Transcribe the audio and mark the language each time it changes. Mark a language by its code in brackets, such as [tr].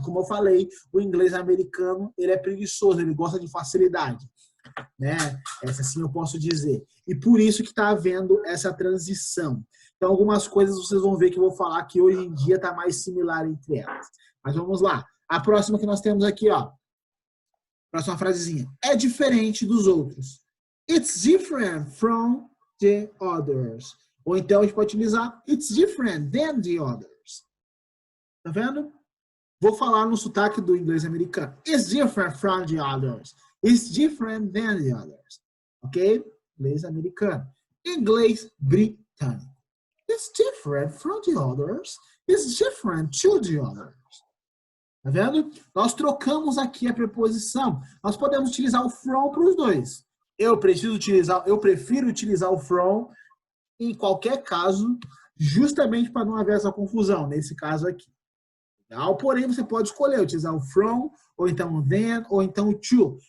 [pt] Como eu falei, o inglês americano, ele é preguiçoso, ele gosta de facilidade. Né? Essa sim eu posso dizer. E por isso que está havendo essa transição. Então, algumas coisas vocês vão ver que eu vou falar que hoje em dia está mais similar entre elas. Mas vamos lá. A próxima que nós temos aqui, ó. Próxima frasezinha. É diferente dos outros. [en] It's different from the others. [pt] Ou então a gente pode utilizar [en] it's different than the others. [pt] Tá vendo? Vou falar no sotaque do inglês americano. [en] It's different from the others. It's different than the others. Ok? [pt] Inglês americano. Inglês britânico. [en] It's different from the others. It's different to the others. [pt] Tá vendo? Nós trocamos aqui a preposição. Nós podemos utilizar o from para os dois. Eu prefiro utilizar o from em qualquer caso, justamente para não haver essa confusão, nesse caso aqui. Legal? Porém, você pode escolher utilizar o from, ou então o then, ou então o to.